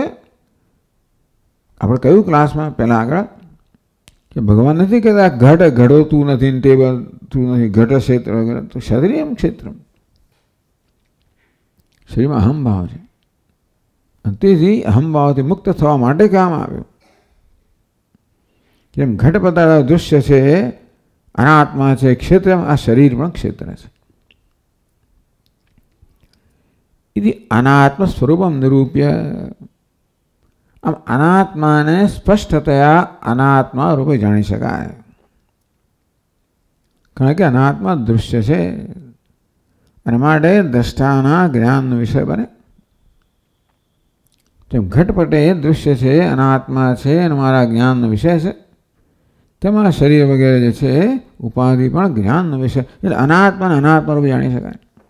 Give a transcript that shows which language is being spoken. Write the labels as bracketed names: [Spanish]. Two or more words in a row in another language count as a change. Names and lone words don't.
[Gujarati] આપણે કહ્યું ક્લાસમાં પહેલાં આગળ કે ભગવાન નથી કહેતા ઘટ ઘડોતું નથી, ટેબલ તું નથી, ઘટ ક્ષેત્ર, તો ક્ષત્રિયમ ક્ષેત્ર. શરીરમાં અહમભાવ છે. તેથી અહમભાવથી મુક્ત થવા માટે કહેવામાં આવ્યું. જેમ ઘટ પદાર્થ દૃશ્ય છે, અનાત્મા છે, ક્ષેત્ર, આ શરીર પણ ક્ષેત્ર છે. [Sanskrit] इति अनात्म स्वरूपम निरूप्य, [Gujarati] આમ અનાત્મા ને સ્પષ્ટતયા અનાત્મા રૂપે જાણી શકાય. કારણ કે અનાત્મા દૃશ્ય હૈ અને માટે દ્રષ્ટાના જ્ઞાનનો વિષય બને. જેમ ઘટપટે દૃશ્ય છે, અનાત્મા છે અને મારા જ્ઞાનનો વિષય છે, તેમાં શરીર વગેરે જે છે ઉપાધિ પણ જ્ઞાનનો વિષય. એટલે અનાત્માને અનાત્મા રૂપે જાણી શકાય.